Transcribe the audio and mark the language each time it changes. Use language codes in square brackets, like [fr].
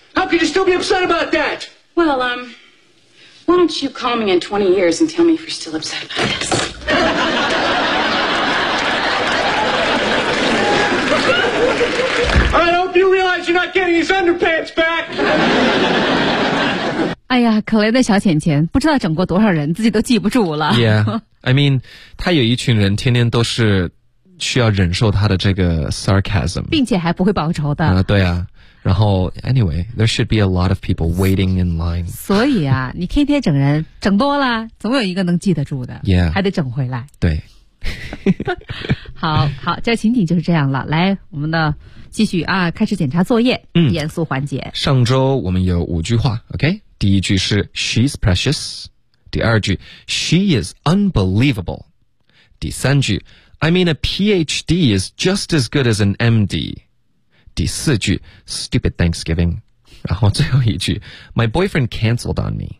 [en] How could you still be upset about that? Well, why don't you call me in 20 years and tell me if you're still upset about this? I hope you realize you're not getting his underpants back. [zh] 哎呀，可怜的小浅浅，不知道整过多少人，自己都记不住了。 [en] Yeah, I mean, [zh] 他有一群人天天都是需要忍受他的这个 sarcasm, 并且还不会报仇的。对啊，然后 [en] anyway, there should be a lot of people waiting in line. [zh] 所以啊，你天天整人，整多了，总有一个能记得住的。 [en] Yeah, [zh] 还得整回来。对。好，这情景就是这样了。来，我们的继续啊，开始检查作业，严肃环节。上周我们有五句话 ，OK？第一句是 [en] She's precious， [zh] 第二句 [en] She is unbelievable， [zh] 第三句 [en] I mean a PhD is just as good as an MD， [zh] 第四句 [en] Stupid Thanksgiving， [zh] 然后最后一句 [en] My boyfriend cancelled on me。